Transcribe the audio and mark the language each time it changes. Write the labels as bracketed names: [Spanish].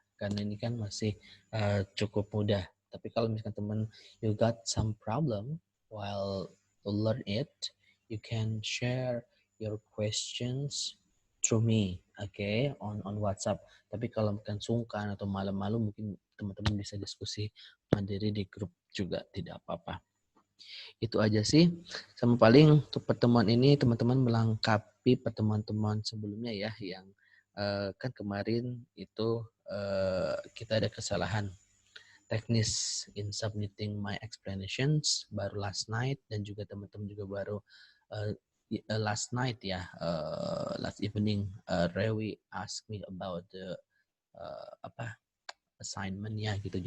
[Indonesian] Karena ini kan masih cukup mudah. Tapi kalau misalkan teman [English] you got some problem while to learn it, you can share your questions through me, okay, on WhatsApp. [Indonesian] Tapi kalau mungkin sungkan atau malu-malu, mungkin teman-teman bisa diskusi mandiri di grup juga, tidak apa-apa. Itu aja sih. Sama paling untuk pertemuan ini teman-teman melengkapi pertemuan-temuan sebelumnya ya, yang kan kemarin itu kita ada kesalahan teknis [English] in submitting my explanations [Indonesian] baru [English] last night, [Indonesian] dan juga teman-teman juga baru last night ya, [English] last evening Rewi asked me about the assignment- [Indonesian] nya gitu.